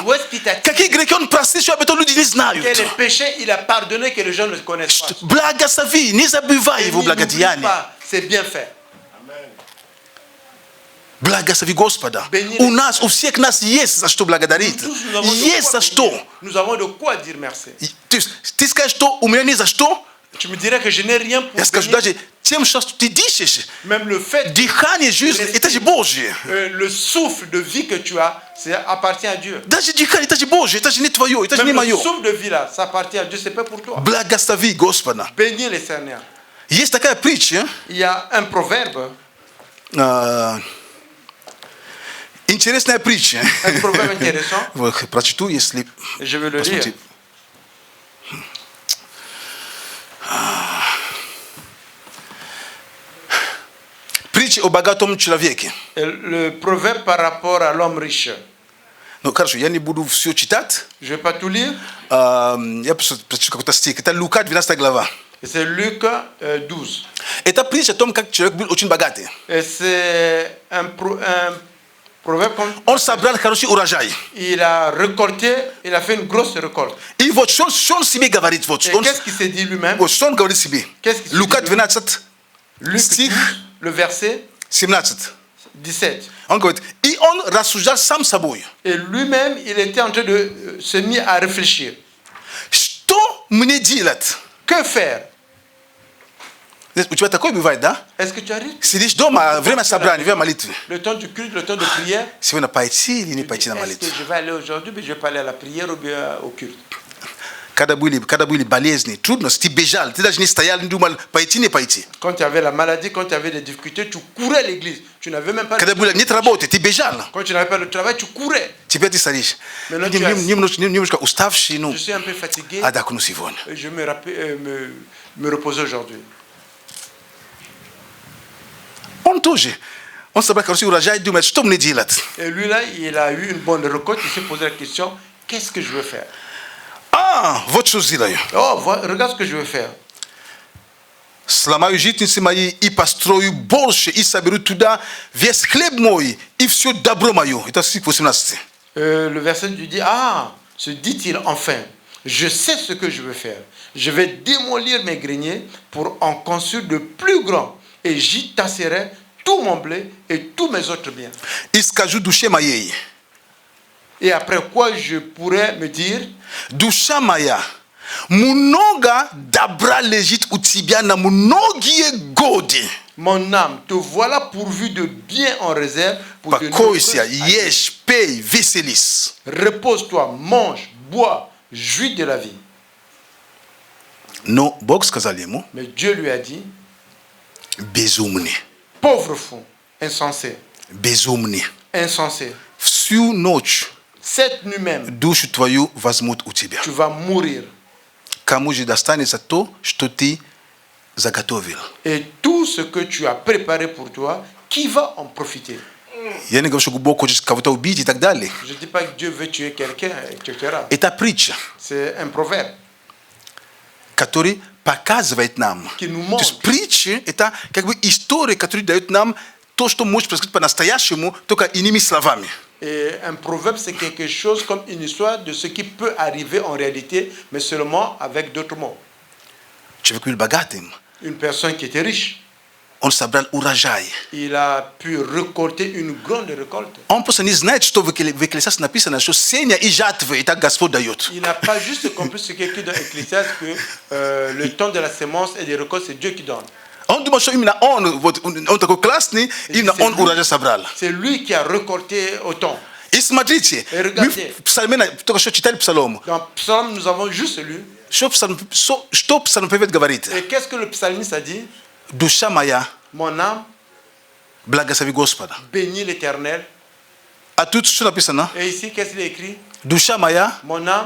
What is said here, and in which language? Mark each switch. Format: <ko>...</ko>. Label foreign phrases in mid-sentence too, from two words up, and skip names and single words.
<ru>Какие грехи Он простил, что об этом люди не знают. Благослови, не забывай Его благодеяния. Благослови Господа. У нас, у всех нас есть за что благодарить. Есть за что.</ru> <fr>Nous avons de quoi dire merci.</fr> <ru>Ты скажешь, что у меня не за что?</ru> <fr>Tu me dirais que je n'ai rien pour</fr> <ru>Я скажу даже тем, что ты дышишь.</ru> <fr>Même le fait</fr> <ru>дыхание жизни, это же Божье.</ru> <fr>Le souffle de vie que tu as, ça appartient à Dieu.</fr> <ru>Даже дыхание, это же Божье, это же не твое, это же не мое.</ru> <fr>Le souffle de vie là, ça appartient à Dieu, c'est pas pour toi.</fr> <ru>Благослови Господа.</ru> <fr>Bénis le Seigneur.</fr> <ru>Есть такая притча.</ru> <fr>Il y a un proverbe.</fr> <ru>Интересная притча.</ru> <fr>Un proverbe intéressant.</fr> <ru>Прочту, если...</ru> <fr>Je vais le lire.</fr> <ru>Притча о богатом человеке.</ru> <fr>Le proverbe par rapport à l'homme riche.</fr> <ru>Ну, хорошо, я не буду все читать.</ru> <fr>Je vais pas tout lire.</fr> <ru>Я прочту какой-то стих. Это Лука, 12 глава.</ru> <fr>C'est Luc 12.</fr> <ru>Это притча о том, как человек был очень богатый.</ru> <fr>C'est un proverbe comme...</fr> <ru>Он собрал хороший урожай.</ru> <fr>Il a récolté, il a fait une grosse récolte.</fr> <ru>И вот что он себе говорит. Вот,</ru> <fr>qu'est-ce qu'il s'est dit lui-même?</fr> <ru>Вот что он говорит себе. Лука 12, стих,</ru> <fr>le verset 17.</fr> <ru>Он говорит, и он рассуждал сам собой.</ru> <fr>Et lui-même, il était en train de se mettre à réfléchir.</fr> <ru>Что мне делать?</ru> <fr>Que faire?</fr> <ru>У тебя такое бывает, да?</ru> <fr>Est-ce que tu arrives?</fr> <ru>Сидишь дома, время собрания, время молитвы.</ru> <fr>Le temps du culte, le temps de prière.</fr> <ru>Сегодня пойти или не пойти на молитву?</ru> <fr>Est-ce que je vais aller aujourd'hui, mais je vais pas aller à la prière ou bien au culte?</fr> <ru>Когда были болезни, трудности, ты бежал, ты даже не стоял, не думал, пойти, не пойти.</ru> <fr>Quand tu avais la maladie, quand tu avais des difficultés, tu courais à l'église. Tu n'avais même pas...</fr> <ru>Когда нет работы, ты бежал.</ru> <fr>Quand tu n'avais pas de travail, tu courais.</fr> <ru>Теперь ты стоишь. Немножко уставший, ну,</ru> <fr>je suis un peu fatigué.</fr> <ru>Отдохну сегодня.</ru> <fr>Je me repose aujourd'hui.</fr> <ru>Он тоже. Он собрал хороший урожай, думает, что мне делать?</ru> <fr>Et lui là, il a eu une bonne récolte, il s'est posé la question, qu'est-ce que je veux faire?</fr> <ru>Вот что сделаю.</ru> <fr>Regarde ce que je veux faire.</fr> <ru>Сломаю житницы мои и построю больше, и соберу туда весь хлеб мой, и все добро мое. Это стих 18.</ru> <fr>Le verset lui dit, se dit-il enfin, je sais ce que je veux faire. Je vais démolir mes greniers pour en construire de plus grands. Et j'y tasserai tout mon blé et tous mes autres biens.</fr> <ru>И скажу душе моей.</ru> <fr>Et après quoi je pourrais me dire,</fr> <ru>душа моя, много добра лежит у тебя на многие годы.</ru> <fr>Mon âme, te voilà pourvu de bien en réserve pour de</fr> <ru>Покойся, ешь, пей, веселись.</ru> <fr>Repose-toi, mange, bois, jouis de la vie.</fr> <ru>Но Бог сказал ему,</ru> <fr>mais Dieu lui a dit,</fr> <ru>безумный.</ru> <fr>Pauvre fou, insensé.</fr> <ru>Безумный.</ru> <fr>Insensé.</fr> <ru>Всю ночь</ru> <fr>cette nuit même,</fr> <ru>душу твою возьмут у тебя.</ru> <fr>Tu vas mourir.</fr> <ru>Кому же достанется то, что ты заготовил?</ru> <fr>Et tout ce que tu as préparé pour toi, qui va en profiter?</fr> <ru>Я не говорю, что Бог хочет кого-то убить и так далее.</ru> <fr>Je dis pas que Dieu veut tuer quelqu'un, etc.</fr> <ru>Это притча.</ru> <fr>C'est un proverbe.</fr> <ru>Который показывает нам.</ru> <fr>Qui nous</fr> <ru>То</ru> <fr>montre.</fr> <ru>есть притча это как бы история, которая дает нам то, что может происходить по-настоящему, только иными словами.</ru> <fr>Et un proverbe, c'est quelque chose comme une histoire de ce qui peut arriver en réalité, mais seulement avec d'autres mots.</fr> <ru>Человек был богатым.</ru> <fr>Une personne qui était riche.</fr> <ru>Он собрал урожай.</ru> <fr>Il a pu récolter une grande récolte.</fr> <ru>Он просто не знает, что в Экклесиасе написано, что сеяние и жатвы это Господь дает.</ru> <fr>Il n'a pas juste compris ce qui est écrit dans Ecclésiaste que le temps de la semence et des récoltes, c'est Dieu qui donne.</fr> <ru>Он думал, что именно он такой классный, именно он урожай собрал.</ru> <fr>C'est lui qui a récolté autant.</fr> <ru>И смотрите, мы в Псалме только что читали Псалом.</ru> <fr>Dans Psaume, nous avons juste lu. Et qu'est-ce que le psalmiste a dit?</fr> <ru>Душа моя</ru> <fr>Mon âme</fr> <ru>Благослови Господа.</ru> <fr>bénit l'Éternel. A tout ce napisana. Et ici, qu'est-ce qu'il a écrit?</fr> <ru>Душа моя.</ru> <fr>Mon âme.</fr>